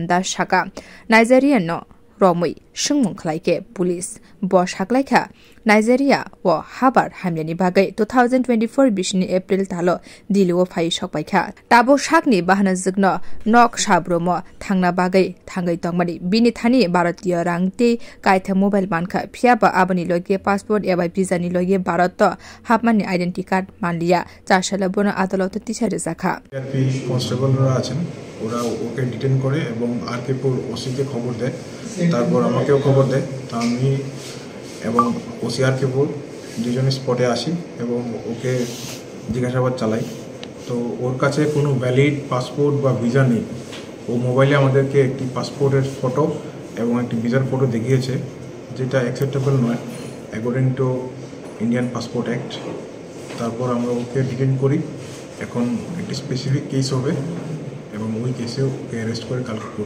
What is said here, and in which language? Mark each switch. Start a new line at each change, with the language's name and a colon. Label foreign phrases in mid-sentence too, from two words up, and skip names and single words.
Kok Borok: Dash Shaka Nigerian no Romui Shungmung Klaike Police Bosch Haklaika Nigeria wa Habar Hamyani Bagai 2024 Bishni April Talo Dilo Fai Shokpaika Tabo Shakni Bahana Zigno Nok Shabromo Tangna Bagai Tangai Tongmani Bini Thani Bharatiya Rangte Kaitha Mobile Banka Piaba Abani Loge Passport Eba Visa Ni Loge Bharat Hapmani
English: Identity Card
Kok Borok: Manliya Chashala Bona Adalot Tisha Zakha
Bangla: Constable আছেন ওরা ওকে ডিটেইন করে এবং আরকেপুর ওসিকে খবর দেয় তারপর আমাকেও খবর দেয় তা আমি এবং ওসি আরকেপুর দুজনে স্পটে আসি এবং ওকে জিজ্ঞাসাবাদ চালাই তো ওর কাছে কোনো
English: valid passport
Bangla: বা ভিসা নেই ও মোবাইলে আমাদেরকে একটি পাসপোর্টের ফটো এবং একটি ভিসার ফটো দেখিয়েছে যেটা অ্যাকসেপ্টেবল নয়
English: according to Indian Passport Act
Bangla: তারপর আমরা ওকে ডিটেইন করি এখন একটি
English: specific case
Bangla: হবে এবং ওই কেসে ওকে অ্যারেস্ট করে কালকে কোর্টে